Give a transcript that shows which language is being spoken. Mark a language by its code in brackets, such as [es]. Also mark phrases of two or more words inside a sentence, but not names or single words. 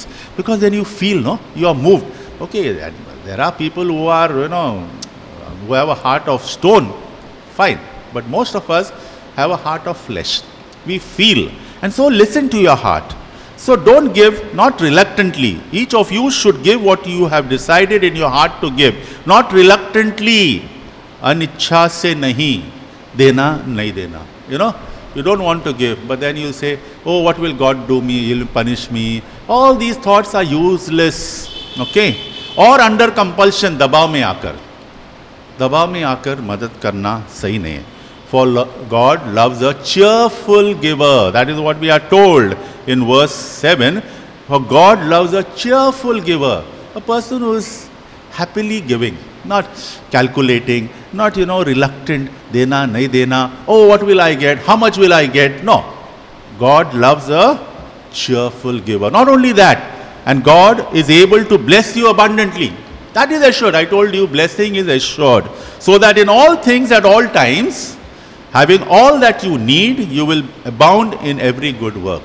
[en] Because then you feel, no, you are moved. Okay, there are people who are, who have a heart of stone. Fine. But most of us have a heart of flesh. We feel. And so listen to your heart. So don't give, not reluctantly. Each of you should give what you have decided in your heart to give. Not reluctantly. [hi] अनिच्छा से नहीं. देना, नहीं देना. [en] You don't want to give, but then you say, oh, what will God do me? He'll punish me. All these thoughts are useless. Okay? Or under compulsion, [hi] दबाव में आकर. दबाव में आकर मदद करना सही नहीं है. [en] For God loves a cheerful giver. That is what we are told in verse 7. For God loves a cheerful giver. A person who is happily giving. Not calculating, not, reluctant, [hi] देना, नहीं देना, [en] oh, what will I get, how much will I get? No. God loves a cheerful giver. Not only that, and God is able to bless you abundantly. That is assured. I told you, blessing is assured. So that in all things at all times, having all that you need, you will abound in every good work.